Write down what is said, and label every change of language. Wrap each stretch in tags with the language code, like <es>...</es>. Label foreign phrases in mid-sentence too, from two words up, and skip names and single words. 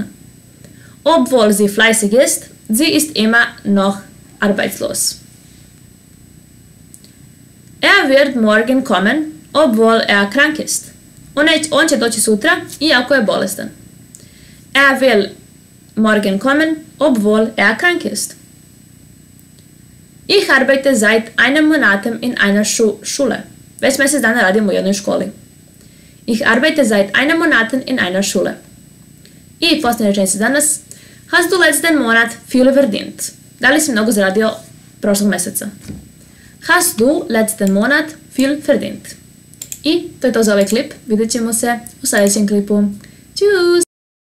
<de>Obwohl sie fleißig ist, sie ist immer noch arbeitslos. Er wird morgen kommen, obwohl er krank ist.</de> <sr>On će doći sutra, iako je bolestan.</sr> <de>Er will morgen kommen, obwohl krank ist. Ich arbeite seit einem Monat in einer Schule.</de> <sr>Već mjesec dana radim u jednoj školi.</sr> <de>Ich arbeite seit einem Monat in einer Schule.</de> <sr>I posljednja rečenica danas.</sr> <de>Hast du letzten Monat viel verdient?</de> <sr>Da li si mnogo zaradio prošlog mjeseca?</sr> <de>Hast du letzten Monat viel verdient?</de> <sr>I to je to za ovaj klip. Vidjet ćemo se u sljedećem klipu.</sr> <de>Tschüss!</de>